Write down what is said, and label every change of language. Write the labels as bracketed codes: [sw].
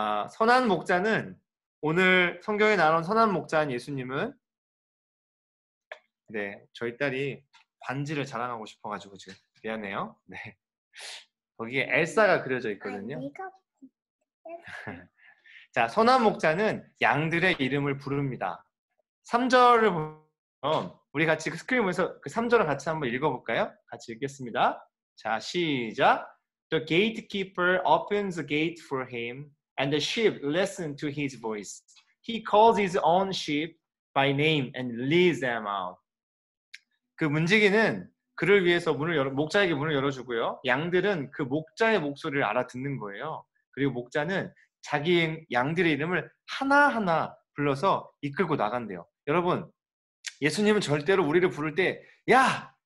[ko] 선한 목자는 오늘 성경에 나온 선한 목자인 예수님은 네, 저희 딸이 반지를 자랑하고 싶어가지고 지금 미안해요. 네, 거기에 엘사가 그려져 있거든요. 자, 선한 목자는 양들의 이름을 부릅니다. 3절을 보면 우리 같이 그 스크린 보면서 그 3절을 같이 한번 읽어볼까요? 같이 읽겠습니다. 자, 시작. [en] The gatekeeper opens the gate for him, and the sheep listen to his voice. He calls his own sheep by name and leads them out. [ko] 그 문지기는 그를 위해서 목자에게 문을 열어주고요. 양들은 그 목자의 목소리를 알아듣는 거예요. 그리고 목자는 자기 양들의 이름을 하나하나 불러서 이끌고 나간대요. 여러분, 예수님은 절대로 우리를 부를 때 야!